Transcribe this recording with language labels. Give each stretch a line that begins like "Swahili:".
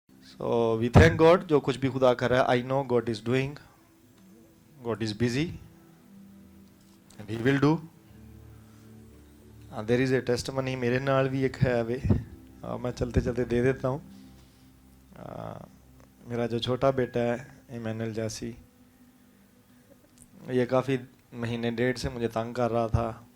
English: So we thank God
Urdu: جو کچھ بھی خدا کر رہا ہے.
English: I know God is doing, God is busy and He will do. There is a testimony
Urdu: میرے نال بھی ایک ہے وے, میں چلتے چلتے دے دیتا ہوں. میرا جو چھوٹا بیٹا ہے ایمینل جاسی, یہ کافی مہینے ڈیڑھ سے مجھے تنگ کر رہا تھا.